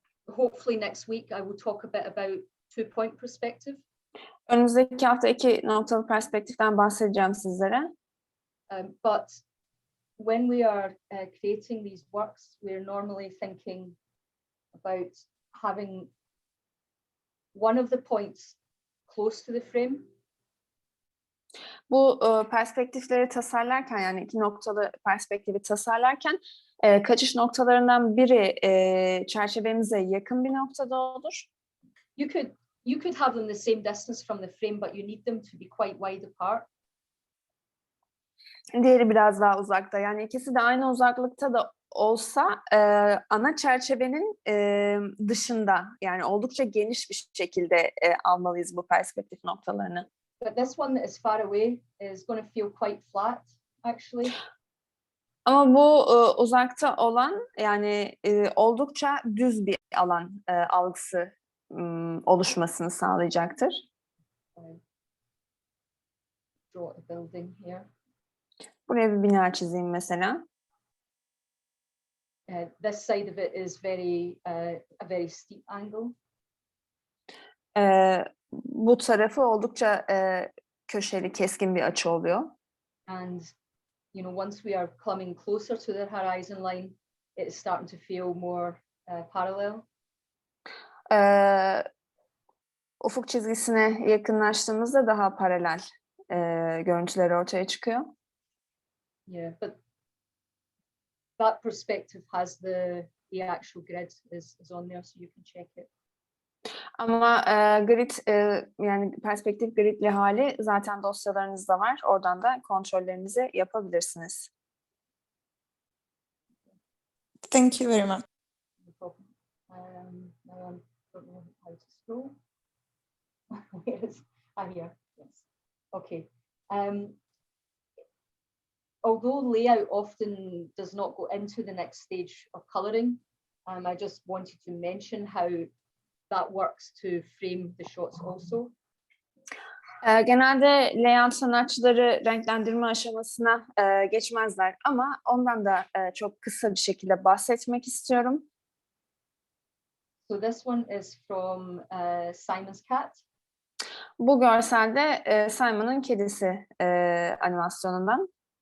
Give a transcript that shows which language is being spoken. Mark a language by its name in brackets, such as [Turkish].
[English] Hopefully next week I will talk a bit about 2-point perspective. [Turkish] Önümüzdeki hafta 2 noktalı perspektiften bahsedeceğim sizlere. [English] But when we are creating these works, we're normally thinking about having one of the points close to the frame. [Turkish] Bu perspektifleri tasarlarken yani 2 noktalı perspektifi tasarlarken kaçış noktalarından biri çerçevemize yakın bir noktada olur. [English] You could have them the same distance from the frame, but you need them to be quite wide apart. [Turkish] Diğeri biraz daha uzakta. Yani ikisi de aynı uzaklıkta da olsa ana çerçevenin dışında yani oldukça geniş bir şekilde almalıyız bu perspektif noktalarını. [English] But this one that is far away is going to feel quite flat, actually. [Turkish] Ama bu uzakta olan yani oldukça düz bir alan algısı oluşmasını sağlayacaktır. [English] Draw a building here. [Turkish] Buraya bir bina çizeyim mesela. [English] This side of it is a very steep angle. [Turkish] Bu tarafı oldukça köşeli, keskin bir açı oluyor. [English] And once we are coming closer to the horizon line, it's starting to feel more parallel. [Turkish] Ufuk çizgisine yakınlaştığımızda daha paralel görüntüler ortaya çıkıyor. [English] Yeah, but that perspective has the actual grid is on there, so you can check it. [Turkish] Ama grid yani perspektif gridli hali zaten dosyalarınızda var. Oradan da kontrollerinizi yapabilirsiniz. [English] Thank you very much. No problem. Now I don't know how to scroll. Where is here? Yes. Okay. Although layout often does not go into the next stage of coloring, I just wanted to mention how that works to frame the shots also. [Turkish] Genelde layout sanatçıları renklendirme aşamasına geçmezler ama ondan da çok kısa bir şekilde bahsetmek istiyorum. [English] So this one is from Simon's Cat. [Turkish] Bu görselde Simon'ın kedisi animasyonundan.